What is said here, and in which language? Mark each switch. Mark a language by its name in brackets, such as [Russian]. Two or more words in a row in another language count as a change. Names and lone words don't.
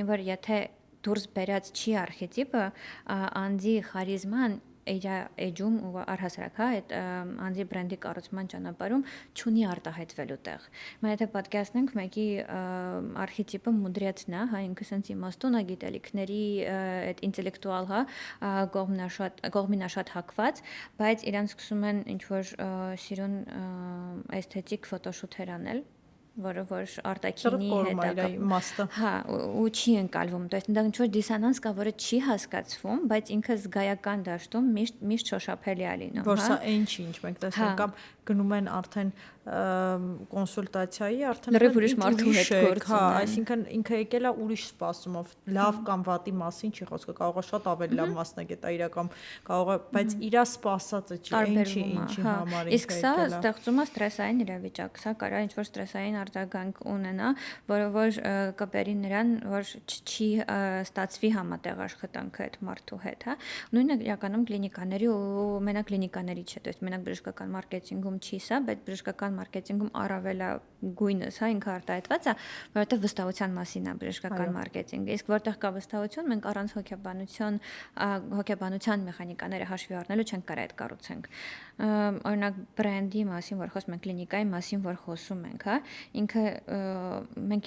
[Armenian] որ եթե դուրս բերած չի արխետիպը, անձի խարիզման իր էջում ու առհասարակ հա այդ անձի բրենդի կառուցման ճանապարհում չունի արտահայտվելու տեղ։ Մենք եթե պատկերացնենք մեկի արխետիպը մուդրեցնա, հա ինքը sense իմաստուն է գիտելիքների այդ ինտելեկտուալ հա կողմինաշատ հակված, բայց իրանք սկսում են ինչ որ սիրուն էսթետիկ ֆոտոշութեր անել որը որ արտաքինի հետ իմաստը հա ու չի ընկալվում [Russian] то есть [Armenian] այնտեղ ինչ որ դիսոնանս կա որը չի հասկացվում բայց ինքը զգայական դաշտում միշտ շոշափելի է լինում որ սա ինչ մենք տեսնում կամ գնում են արդեն կոնսուլտացիայի արդեն լրիվ ուրիշ մարդու հետ գործ հա այսինքն ինքը եկել է ուրիշ սպասումով լավ կամ վատի մասին չի խոսքը կարող է շատ ավելի լավ մասնագետ է իրական կարող է բայց իրա սպասածը չի ինչի համար իսկ սա ստեղծում է ստրեսային իրավիճակ սա կարա ինչ որ ստրեսային արձագանք ունենա, որը որ կբերի նրան, որ չի ստացվի համատեղ աշխատանքը այդ մարդու հետ, հա։ Նույնը իրականում կլինիկաների ու մենակ կլինիկաների չէ, [Russian] то есть [Armenian] մենակ բժշկական մարքեթինգում չի սա, բայց բժշկական մարքեթինգում առավելագույնս, հա, ինքը արտահայտված է, որովհետև վստահության մասին է բժշկական մարքեթինգը։ Իսկ որտեղ կա վստահություն, մենք առանց հոգեբանության մեխանիկաները հաշվի առնելու չենք կարող այդ կառուցենք։ Օրինակ բրենդի մասին, որ խոսում ենք, կլինիկայի մասին, որ խոսում ենք, հա, ինքը մենք